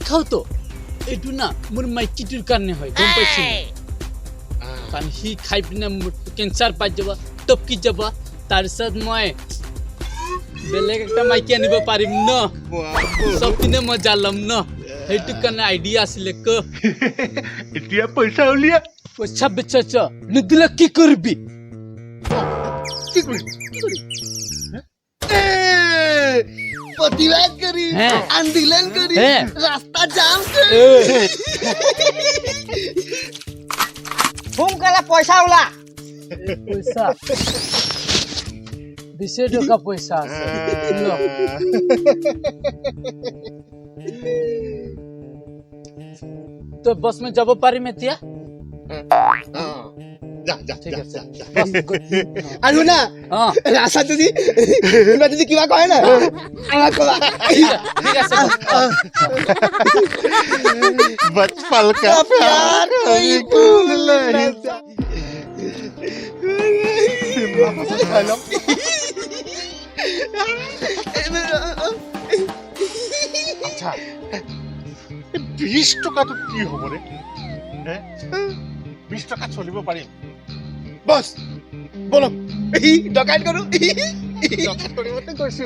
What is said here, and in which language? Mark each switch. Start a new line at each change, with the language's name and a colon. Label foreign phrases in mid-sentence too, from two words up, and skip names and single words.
Assamese: খাও তো এইটো না মোৰ মাইকীটোৰ কাৰণে হয় গম পাইছো কাৰণ সি খাই পিনে মোৰ কেঞ্চাৰ পাই যাব টপকি যাব তাৰপিছত মই বেলেগ একটা মাইকী আনিব পাৰিম ন চব পিনে মই জালম ন সেইটো কাৰণে আইডিয়া আছিলে ক এতিয়া পইচা উলিয়া পইচা বেচাছ নিদিলে কি কৰিবি কি কৰি প্ৰতিবাদ কৰি আন্দোলন কৰি ৰাস্তা জাম কৰি সোনকালে পইচা ওলা পইচা 20 টকা পইচা আছে ল। তো বস মই যাব পাৰিম এতিয়া? যা যা ঠিক যা, আছে যা, যা। বস good. আৰু না অ ৰাস্তাত যদি কিবা কয় না আমাক কবা ঠিক আছে বস।
Hindi: बचपन का प्यार कोई भूल न जाए।
Assamese: আচ্ছা 20 টকাটো কি হ'ব ৰে 20 টকা চলিব পাৰিম বস বলক ডকাইত কৰো ডকাইত কৰিবতে কৈছো